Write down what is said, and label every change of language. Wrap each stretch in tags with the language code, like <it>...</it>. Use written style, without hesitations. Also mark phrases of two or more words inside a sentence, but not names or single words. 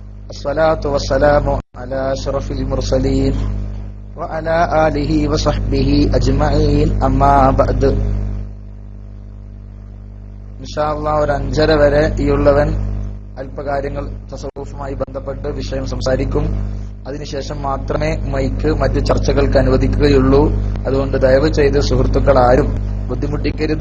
<ar>الصلاة والسلام على أشرف المرسلين وعلى آله وصحبه أجمعين أما بعد. إن شاء الله</ar> <ml>ഒരു 5:30 വരെ ഈയുള്ളവൻ അല്പകാര്യങ്ങൾ തസവ്വുഫുമായി ബന്ധപ്പെട്ട് വിഷയം സംസാരിക്കും. അതിനുശേഷം മാത്രമേ മൈക്ക് മറ്റ് ചർച്ചകൾക്ക് അനുവദിക്കുകയുള്ളൂ. അതുകൊണ്ട് ദയവ് ചെയ്ത് സുഹൃത്തുക്കൾ ആരും ബുദ്ധിമുട്ടിക്കരുത്.</ml>